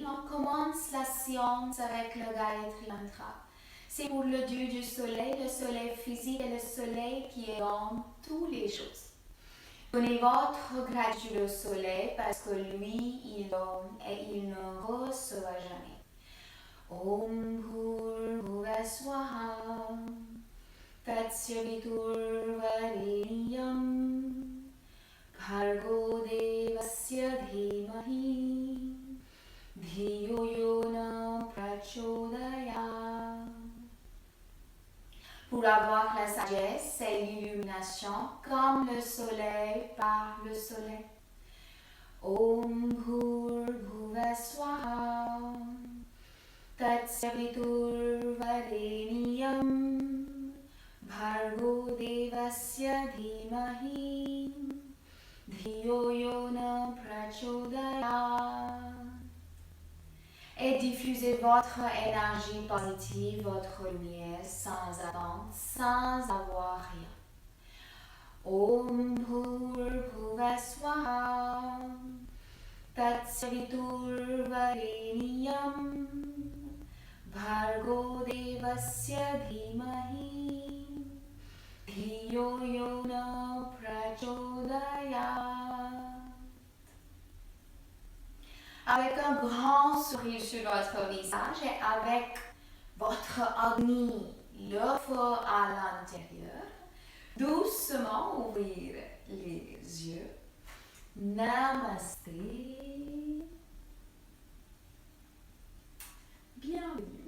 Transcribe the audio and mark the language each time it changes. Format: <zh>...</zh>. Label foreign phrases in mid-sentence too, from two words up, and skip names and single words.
<fr>On commence la séance avec le Gayatri Mantra. C'est pour le dieu du soleil, le soleil physique et le soleil qui est dans toutes les choses. Donnez votre gratitude au soleil parce que lui, il donne et il ne recevra jamais.</fr> <sa>Om Bhurbhuva Swaha Tatsya Viturvarenyam Bhargo Devasya Dhimahi Dhiyo yo na prachodaya.</sa> <fr>Pour avoir la sagesse et l'illumination comme le soleil par le soleil.</fr> <sa>Om Bhur Swaha Tatsavitur Vareniyam Bhargo Devasya Dhimahi Dhiyo yo na prachodaya.</sa> <fr>Et diffusez votre énergie positive, votre lumière sans attendre, sans avoir rien.</fr> <sa>Om Bhur Swaha Tatsavitur Vareniyam Bhargo Devasya Dhimahi Dhiyo yo na prachodaya.</sa> <fr>Avec un grand sourire sur votre visage et avec votre Agni, le feu à l'intérieur, doucement ouvrir les yeux. Namasté. Bienvenue.</fr>